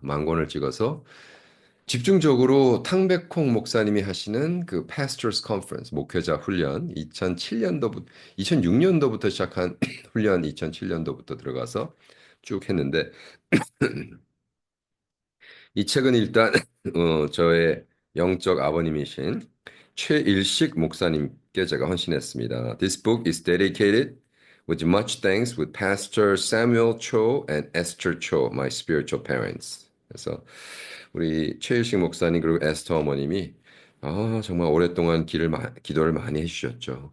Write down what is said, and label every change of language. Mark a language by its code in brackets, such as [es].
[ko] 만권을 찍어서 집중적으로 탕백콩 목사님이 하시는 그 Pastors Conference, 목회자 훈련 2007년도부터 2006년도부터 시작한 훈련 2007년도부터 들어가서 쭉 했는데 이 책은 일단 저의 영적 아버님이신 최일식 목사님께 제가 헌신했습니다. [en] This book is dedicated with much thanks with Pastor Samuel Cho and Esther Cho, my spiritual parents. [ko] 그래서 우리 최일식 목사님 그리고 에스터 어머님이 정말 오랫동안 기도를 많이 해주셨죠.